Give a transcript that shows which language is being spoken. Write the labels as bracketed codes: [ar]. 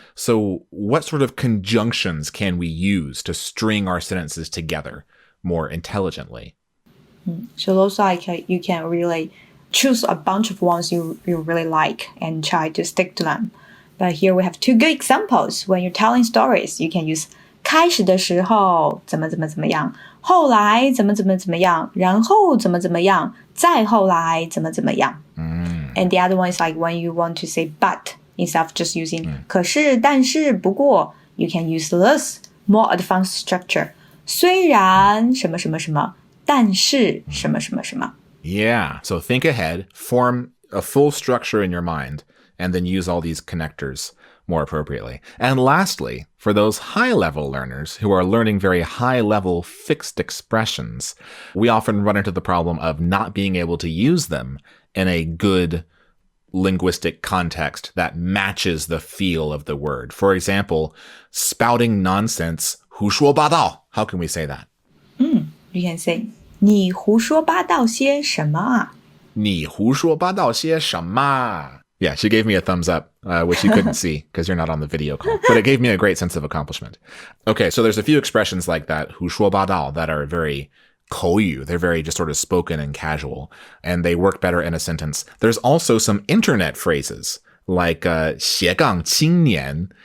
[en] So what sort of conjunctions can we use to string our sentences together more intelligently? So those like you can really choose a bunch of ones you really like and try to stick to them. But here we have 2 good examples. When you're telling stories, you can use [zh] 开始的时候怎么怎么怎么样，后来怎么怎么怎么样，然后怎么怎么样，再后来怎么怎么样。 [en] And the other one is like when you want to say but instead of just using [zh] 可是但是不过 [en] you can use this more advanced structure. [zh] 虽然什么什么什么，但是什么什么什么。 [en] Yeah, so think ahead, form a full structure in your mind, and then use all these connectors more appropriately. And lastly, for those high-level learners who are learning very high-level fixed expressions, we often run into the problem of not being able to use them in a good linguistic context that matches the feel of the word. For example, spouting nonsense, 胡说八道. How can we say that? You can say [zh] 你胡说八道些什么啊？你胡说八道些什么? [en] Yeah, she gave me a thumbs up, which you couldn't see because you're not on the video call. But it gave me a great sense of accomplishment. Okay, so there's a few expressions like that, 胡说八道, that are very 口语. They're very just sort of spoken and casual, and they work better in a sentence. There's also some internet phrases like 斜杠青年.